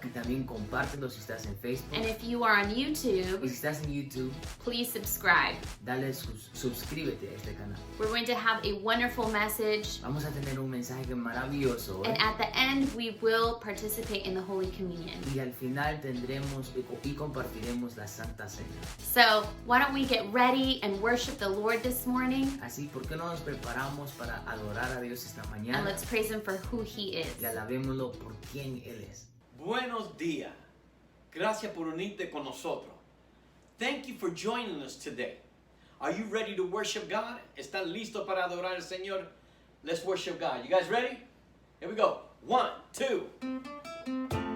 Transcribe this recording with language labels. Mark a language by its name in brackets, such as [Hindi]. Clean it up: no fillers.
[Spanish] y también compártelo si estás en Facebook. [English] And if you are on [Spanish] Y [English] YouTube, [Spanish] si estás en YouTube, [English] please subscribe. [Spanish] dale suscríbete a este canal. [English] We're going to have a wonderful message. [Spanish] Vamos a tener un mensaje maravilloso hoy. [English] And at the end, we will participate in the Holy Communion. [Spanish] Y al final tendremos y compartiremos la Santa Cena. [English] So why don't we get ready and worship the Lord this morning? [Spanish] Así, ¿por qué no nos preparamos para adorar a Dios esta [English] And [Spanish] mañana? [English] let's praise Him for who He is. [Spanish] Y alabémoslo por quién Él es. Buenos días. Gracias por unirte con nosotros. [English] Thank you for joining us today. Are you ready to worship God? [Spanish] ¿Están listos para adorar al Señor? [English] Let's worship God. You guys ready? Here we go. 1, 2.